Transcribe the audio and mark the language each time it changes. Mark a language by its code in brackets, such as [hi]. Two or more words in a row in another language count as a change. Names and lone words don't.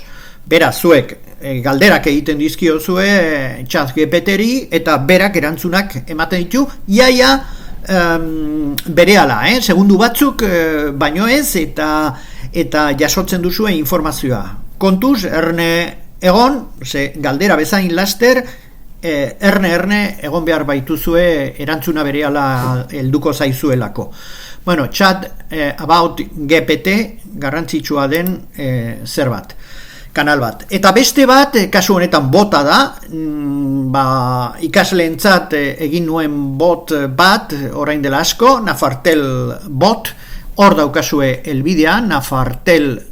[eu] Beraz, zuek galderak egiten dizkiozue ChatGPT-ri eta berak erantzunak ematen ditu, iaia berehala, segundu batzuk baino ez, eta jasotzen duzue informazioa. Kontuz, erne egon, ze galdera bezain laster, erne egon behar baituzue erantzuna berehala helduko zaizuelako. Bueno, chat about GPT garrantzitsua den zerbait, kanal bat. Eta beste bat, kasu honetan bota da, ikasleentzat egin nuen bot bat, orain dela asko, Nafartel bot, hor daukazue elbidea, Nafartel